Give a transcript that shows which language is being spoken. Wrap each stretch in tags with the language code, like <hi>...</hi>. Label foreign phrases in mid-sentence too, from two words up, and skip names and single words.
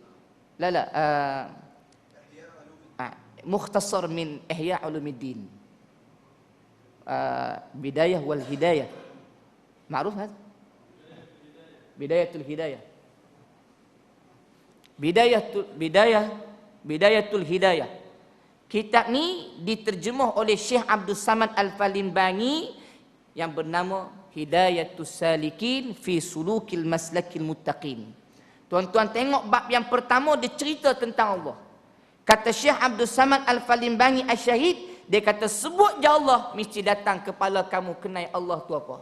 <ms>Mukhtasar min Ihya Ulumuddin. Bidayah wal Hidayah.</ms> <ar>معروف هذا?</ar> <ms>Bidayatul Hidayah. Bidayatul Hidayah. Kitab ni diterjemah oleh Syekh Abdul Samad Al-Falimbani yang bernama Hidayatus Salikin fi Sulukil Maslakil Muttaqin. Tuan-tuan tengok bab yang pertama, dia cerita tentang Allah. Kata Syekh Abdul Samad Al-Falimbani Asy-Syahid, dia kata sebut je Allah, mesti datang kepala kamu kenal Allah tu apa.</ms>